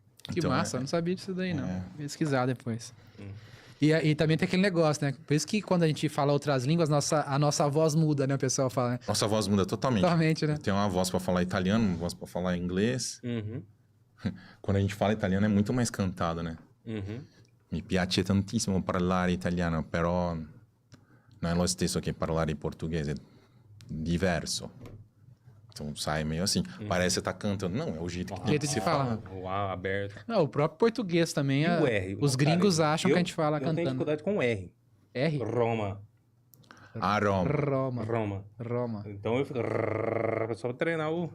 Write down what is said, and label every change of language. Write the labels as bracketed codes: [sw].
[pt] Que então, massa, eu não sabia disso daí, não. Pesquisar depois. E também tem aquele negócio, né? Por isso que quando a gente fala outras línguas, a nossa voz muda, né? O pessoal fala, né? Nossa voz muda totalmente. Totalmente, né? Tem uma voz para falar italiano, uma voz para falar inglês. Quando a gente fala italiano é muito mais cantado, né? [it] Mi piace tantissimo parlare italiano, però non è lo stesso che parlare portuguese, è diverso. [pt] Então sai meio assim. Parece que você tá cantando. Não, é o jeito que tem que se falar. O A aberto. Não, o próprio português também. E o R. Os gringos acham que a gente fala eu cantando. Eu tenho dificuldade com o R. R? Roma. Roma. Então eu fico... Só pra treinar o...